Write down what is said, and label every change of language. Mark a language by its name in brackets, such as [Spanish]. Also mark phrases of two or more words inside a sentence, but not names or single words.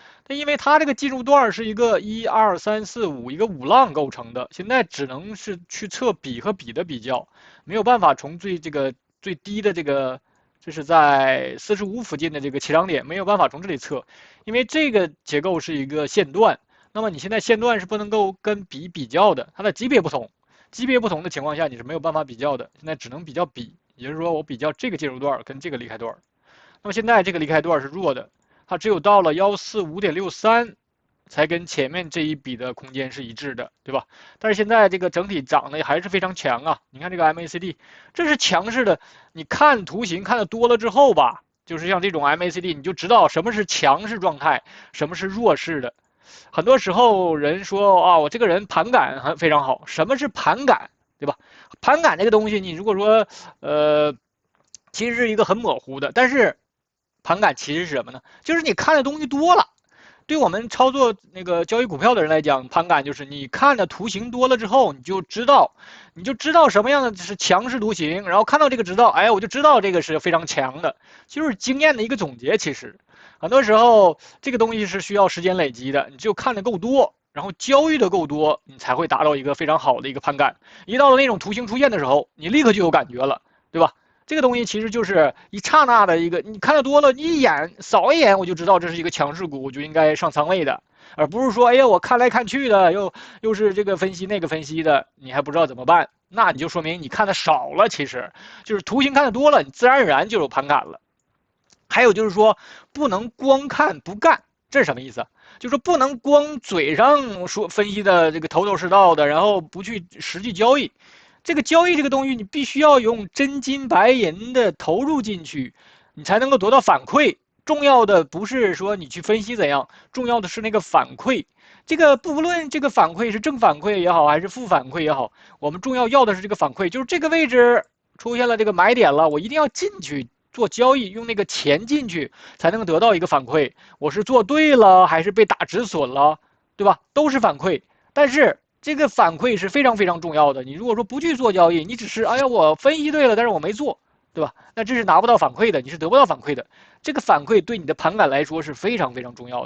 [Chinese] 但因為它這個進入段是一個1、2、3、4、5一個五浪構成的，現在只能是去測比和比的比較，沒有辦法從最低的這個，就是在45附近的這個起漲點，沒有辦法從這裡測，因為這個結構是一個線段。那麼你現在線段是不能夠跟比較的，它的級別不同。級別不同的情況下，你是沒有辦法比較的。現在只能比較比，也就是說，我比較這個進入段跟這個離開段。那麼現在這個離開段是弱的，它只有到了145.63，才跟前面這一筆的空間是一致的，對吧？但是現在這個整體漲得還是非常強啊！你看這個 MACD，這是強勢的。你看圖形看得多了之後吧，就是像這種 MACD，你就知道什麼是強勢狀態，什麼是弱勢的。很多時候人說啊，我這個人盤感非常好。什麼是盤感，對吧？盤感這個東西，你如果說其實是一個很模糊的，但是盤感其實是什麼呢？就是你看的東西多了。對我們操作那個交易股票的人來講，盤感就是你看的圖形多了之後，你就知道什麼樣的是強勢圖形，然後看到這個知道，哎，我就知道這個是非常強的，就是經驗的一個總結。其實很多時候這個東西是需要時間累積的，你就看得夠多，然後交易的夠多，你才會達到一個非常好的一個盤感。一到了那種圖形出現的時候，你立刻就有感覺了，對吧？這個東西其實就是一剎那的一個，你看得多了，一眼掃一眼我就知道這是一個強勢股，我就應該上倉位的，而不是說，哎呀，我看來看去的，又是這個分析那個分析的，你還不知道怎麼辦，那你就說明你看的少了。其實就是圖形看得多了，你自然而然就有盤感了。還有就是說，不能光看不幹，這是什麼意思？就是說不能光嘴上說分析的這個頭頭是道的，然後不去實際交易。這個交易這個東西，你必須要用真金白銀的投入進去，你才能夠得到反饋。重要的不是說你去分析怎樣，重要的是那個反饋。這個不論這個反饋是正反饋也好，還是負反饋也好，我們要的是這個反饋，就是這個位置出現了這個買點了，我一定要進去做交易，用那個錢進去才能得到一個反饋。我是做對了還是被打止損了，對吧？都是反饋，但是這個反饋是非常非常重要的。你如果說不去做交易，你只是哎呀我分析對了，但是我沒做，對吧？那這是拿不到反饋的，你是得不到反饋的。這個反饋對你的盤感來說是非常非常重要的。